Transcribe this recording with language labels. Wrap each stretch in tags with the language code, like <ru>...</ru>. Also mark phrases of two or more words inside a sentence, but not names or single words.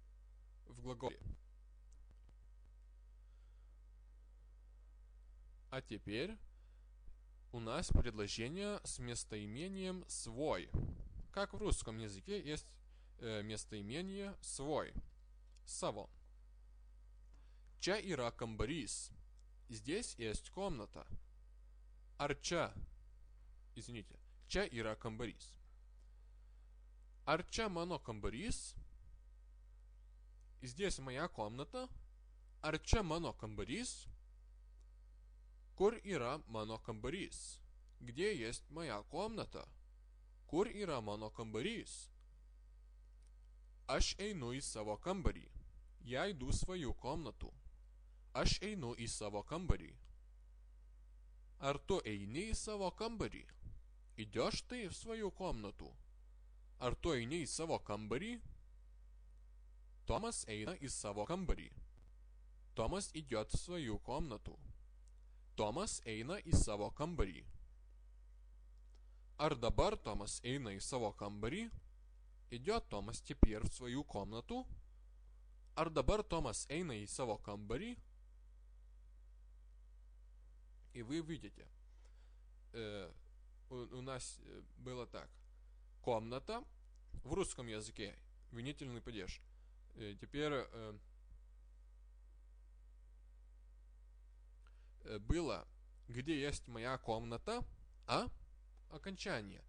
<ru>А теперь у нас предложение с местоимением «свой». Как в русском языке есть местоимение «свой». Саво.</ru> <lt>Čia yra kambarys.</lt> <ru>Здесь есть комната.</ru> <lt>Čia yra kambarys. Čia mano kambarys.</lt> <ru>Здесь моя комната.</ru> <lt>Čia mano kambarys. Kur yra mano kambarys?</lt> <ru>Где есть моя комната?</ru> <lt>Kur yra mano kambarys? Aš einu į savo kambarį.</lt> <ru>Я иду в свою комнату.</ru> <lt>Aš einu į savo kambarį. Ar tu eini į savo kambarį?</lt> <ru>Идешь ты в свою комнату?</ru> <lt>Ar tu eini į savo kambarį? Томас eina į savo kambarį.</lt> <ru>Томас идет в свою комнату.</ru> <lt>Tomas eina į savo kambarį. Ar dabar Tomas eina į savo kambarį?</lt> <ru>Идет Томас теперь в свою комнату?</ru> <lt>Ar dabar Томас eina į savo kambarį?</lt> <ru>И вы видите, у нас было так. Комната в русском языке, винительный падеж. Теперь было, где есть моя комната, окончание.</ru>